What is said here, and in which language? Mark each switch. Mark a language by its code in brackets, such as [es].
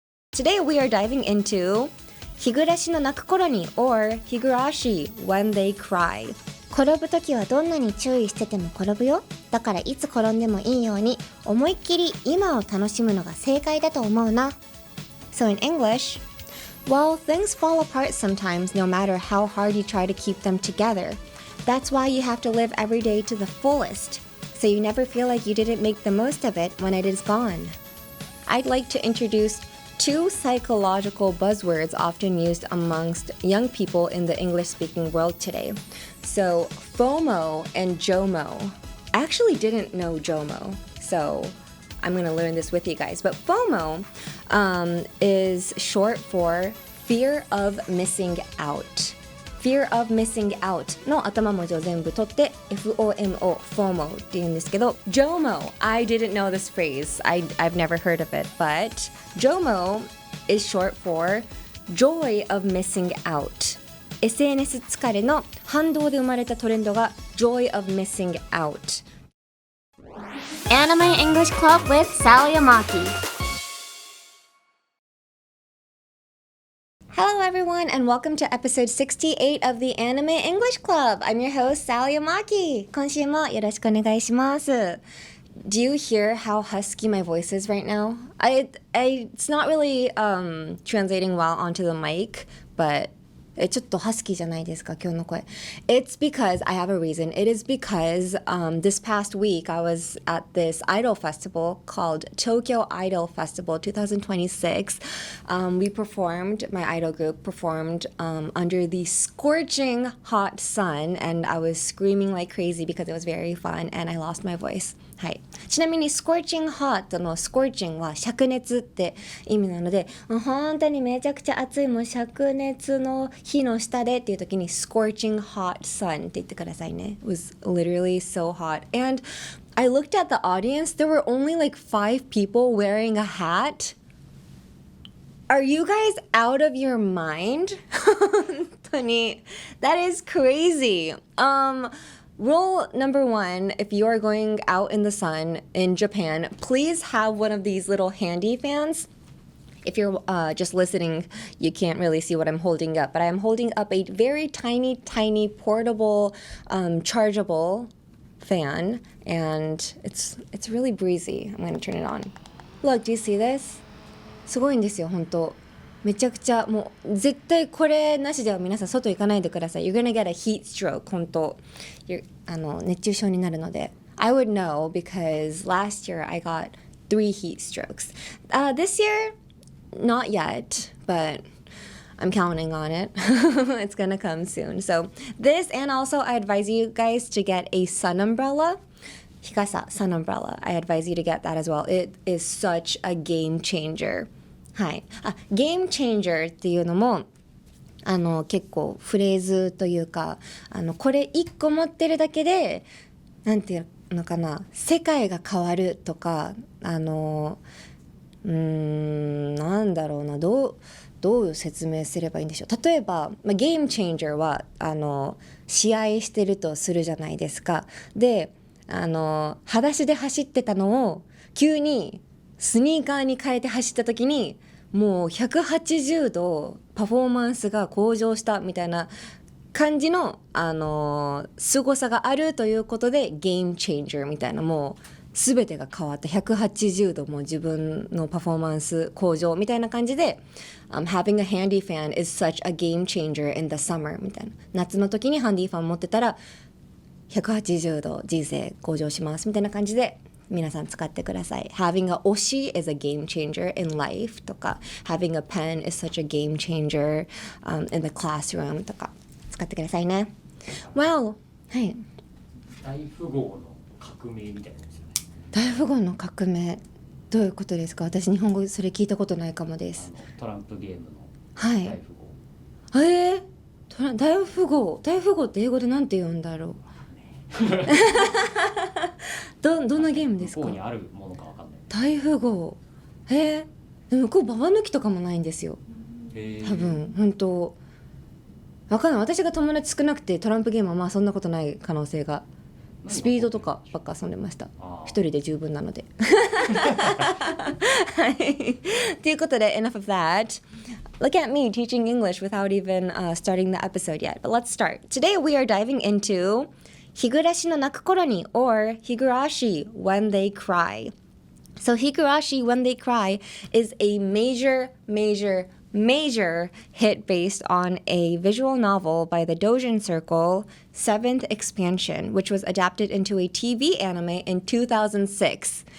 [en] Today we are diving into 日暮らしのなく頃に or Higurashi When They Cry。 [ja] 転ぶときはどんなに注意してても転ぶよ。だからいつ転んでもいいように思いっきり今を楽しむのが正解だと思うな。 [en] So in English, well, things fall apart sometimes no matter how hard you try to keep them together. That's why you have to live every day to the fullest, so you never feel like you didn't make the most of it when it is gone. I'd like to introduce two psychological buzzwords often used amongst young people in the English-speaking world today. So, FOMO and JOMO. I actually didn't know JOMO, so I'm going to learn this with you guys. But FOMO is short for fear of missing out.Fear of missing out [ja] の頭文字を全部取って [en] FOMO, FOMO [ja] って言うんですけど [en] JOMO, I didn't know this phrase. I've never heard of it, but JOMO is short for Joy of Missing Out. [ja] SNS 疲れの反動で生まれたトレンドが [en] Joy of Missing Out. Anime English Club with Sally Amaki.Hello everyone and welcome to episode 68 of the Anime English Club. I'm your host, Sally Amaki. [ja] 今週もよろしくお願いします。 [en] Do you hear how husky my voice is right now? It's not really translating well onto the mic, but [ja] ちょっとハスキーじゃないですか、今日の声。 [en] It's because, I have a reason. It is because this past week I was at this idol festival called Tokyo Idol Festival 2026. We performed, my idol group performed under the scorching hot sun and I was screaming like crazy because it was very fun and I lost my voice. [ja] はい、ちなみに scorching hot の scorching は灼熱って意味なので本当にめちゃくちゃ暑いもう灼熱の火の下でっていう時に scorching hot sun って言ってくださいね。 [en] It was literally so hot and I looked at the audience, there were only like 5 people wearing a hat. Are you guys out of your mind? [ja] 本当に [en] That is crazy. Rule number 1, if you are going out in the sun in Japan, please have one of these little handy fans. If you're just listening, you can't really see what I'm holding up, but I'm holding up a very tiny, tiny portable, chargeable fan, and it's really breezy. I'm going to turn it on. Look, do you see this? [ja] すごいんですよ、本当。めちゃくちゃもう絶対これなしでは皆さん外行かないでください。 [en] You're gonna get a heat stroke. [ja] 本当熱中症になるので。 [en] I would know because last year I got 3 heat strokes. This year, not yet, but I'm counting on it. It's gonna come soon. So this and also I advise you guys to get a sun umbrella. 日傘 sun umbrella. I advise you to get that as well. It is such a game changer. [ja] はい、ゲームチェンジャーっていうのも結構フレーズというかこれ1個持ってるだけでなんていうのかな世界が変わるとかなんだろうなどう説明すればいいんでしょう。例えば、ゲームチェンジャーは試合してるとするじゃないですか。で裸足で走ってたのを急にスニーカーに変えて走った時にもう180度パフォーマンスが向上したみたいな感じの凄さがあるということでゲームチェンジャーみたいなもう全てが変わった180度も自分のパフォーマンス向上みたいな感じで、 [en] having a handy fan is such a game changer in the summer [ja] みたいな夏の時にハンディファン持ってたら180度人生向上しますみたいな感じで皆さん使ってください。 [en] Having a 推し is a game changer in life とか Having a pen is such a game changer、in the classroom [ja] とか使ってくださいね。 Wow! はい。大富豪の革命みたいなやつよね。大富豪の革命どういうことですか？私日本語それ聞いたことないかもです。トランプゲームの大富豪。はい。大富豪って英語でなんて言うんだろう。どんなゲームですか？向こうにあるものかわかんない。大富豪。で向こうババ抜きとかもないんですよ。多分本当わかんない。私が友達少なくてトランプゲームはまあそんなことない可能性がスピードとかばっか遊んでました。一人で十分なので。はい。ということで [en] enough of that. Look at me teaching English without even starting the episode yet. But let's start. Today we are diving into 日暮らしのなく頃に or Higurashi When They Cry. So Higurashi When They Cry is a major hit based on a visual novel by the Dojin Circle, 7th Expansion, which was adapted into a TV anime in 2006.